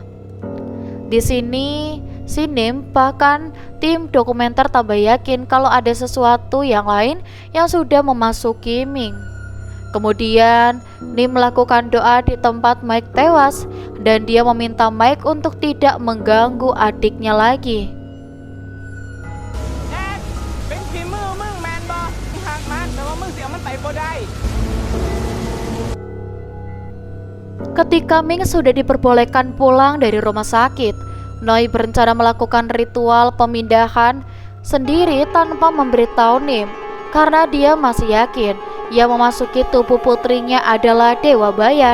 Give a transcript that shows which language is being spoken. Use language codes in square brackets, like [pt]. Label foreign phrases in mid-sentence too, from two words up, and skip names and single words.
[id] Di sini, si Nim bahkan tim dokumenter tambah yakin kalau ada sesuatu yang lain yang sudah memasuki Ming. Kemudian, Nim melakukan doa di tempat Mike tewas dan dia meminta Mike untuk tidak mengganggu adiknya lagi. [tts] เป็นฝีมือมึงแมนบอหักมันแต่ว่ามึงเสียมันไปบ่ได้ [id] Ketika Ming sudah diperbolehkan pulang dari rumah sakit, Noi berencana melakukan ritual pemindahan sendiri tanpa memberitahu Nim, karena dia masih yakin yang memasuki tubuh putrinya adalah Dewa Bayan.